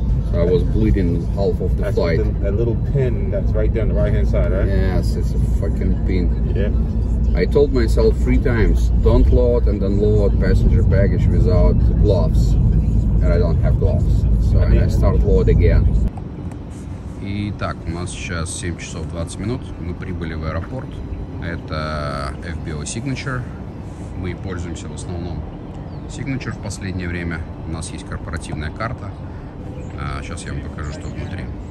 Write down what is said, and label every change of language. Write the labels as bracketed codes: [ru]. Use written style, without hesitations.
[en] So I was bleeding half of the That's flight. that little pin that's right there on the right hand side, right? Yes, it's a fucking pain. Yeah. I told myself 3 times, don't load and unload passenger baggage without gloves. And I don't have gloves. So I start load again. [ru] Итак, у нас сейчас 7 часов 20 минут. Мы прибыли в аэропорт. Это FBO Signature. Мы пользуемся в основном Signature в последнее время. У нас есть корпоративная карта. Сейчас я вам покажу, что внутри.